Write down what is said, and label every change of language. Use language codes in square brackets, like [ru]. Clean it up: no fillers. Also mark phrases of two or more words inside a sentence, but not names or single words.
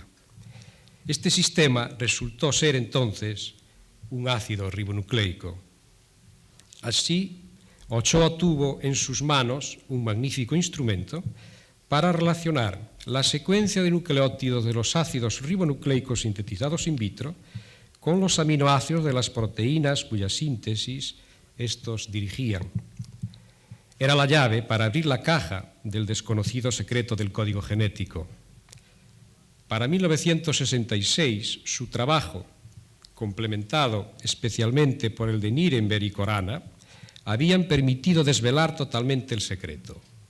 [es] Este sistema resultó ser entonces un ácido ribonucleico. Así, Ochoa tuvo en sus manos un magnífico instrumento para relacionar la secuencia de nucleótidos de los ácidos ribonucleicos sintetizados [la] in vitro [es] con los aminoácidos de las proteínas cuya síntesis estos dirigían. Era la llave para abrir la caja del desconocido secreto del código genético. Para 1966, su trabajo, complementado especialmente por el de Nirenberg y Corana, habían permitido desvelar totalmente el secreto.